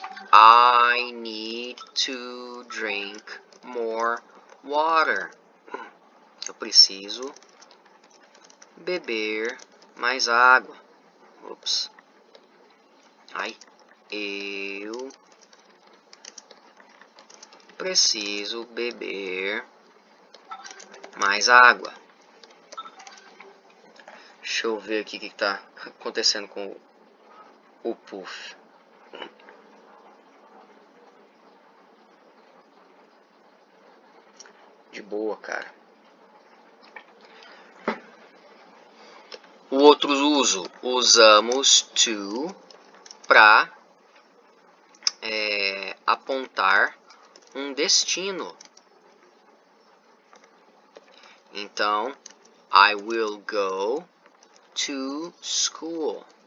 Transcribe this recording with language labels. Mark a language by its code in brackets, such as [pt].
[en] I need to drink more water. [pt] Eu preciso beber mais água. Ups. Eu preciso beber mais água. Deixa eu ver aqui o que está acontecendo com o puff. De boa, cara. O outro uso, usamos to para apontar um destino. [en] Então, I will go to school.